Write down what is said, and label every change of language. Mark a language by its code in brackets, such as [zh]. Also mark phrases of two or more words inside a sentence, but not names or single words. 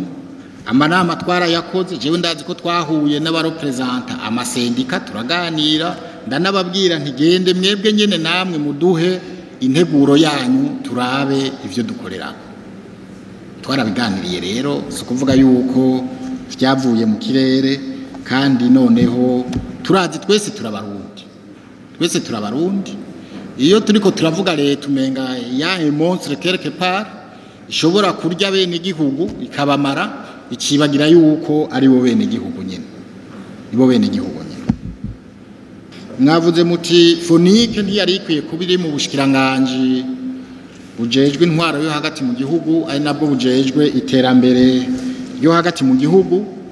[rn] Amanama twarayakoze, jewe ndazi ko twahuye n'abarepresenta amasendika turaganira, ndanababwira ntigende mwebwe nyene namwe muduhe integuro yanyu turabe ivyo dukorera. Twarabiganiriye rero, si kuvuga yuko vyavuye mu kirere. Kandi noneho turazi twese turabarundi, twese turabarundi. Iyo turiko turavuga leta umenga ya [fr] monstre quelque part [rn] ishobora kurya bene igihugu ikabamara, ikibagira yuko ari bo bene igihugu nyene, nibo bene igihugu nyene. Mwavuze muti fonike ntiyari ikwiye kubiri mu bushikiranganje bujejwe intwaro yo hagati mu gihugu, ari nabwo bujejwe iterambere yo hagati mu gihugu.